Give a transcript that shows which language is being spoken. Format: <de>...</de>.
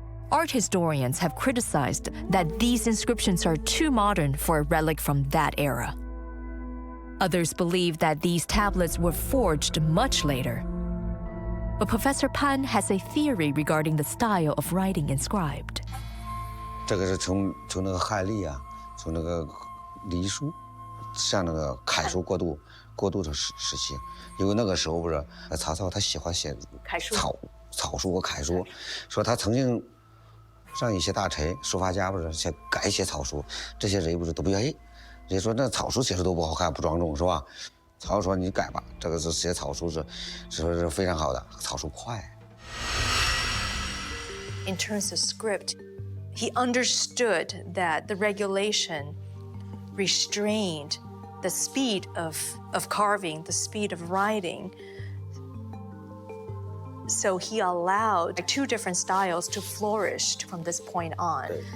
<en>Art historians have criticized that these inscriptions are too modern for a relic from that era. Others believe that these tablets were forged much later. But Professor Pan has a theory regarding the style of writing inscribed.</en> <zh>这个是从那个汉隶啊，从那个隶书，向那个楷书过渡的时期，因为那个时候不是曹操他喜欢写草书和楷书，说他曾经让一些大臣、书法家不是改写草书，这些人不是都不愿意，人家说那草书写的都不好看，不庄重，是吧？曹操说：“你改吧，这个是写草书是非常好的，草书快。”</zh> <en>In terms of script, he understood that the regulation restrained the speed of carving, the speed of writing. So he allowed 2 different styles to flourish from this point on.</en>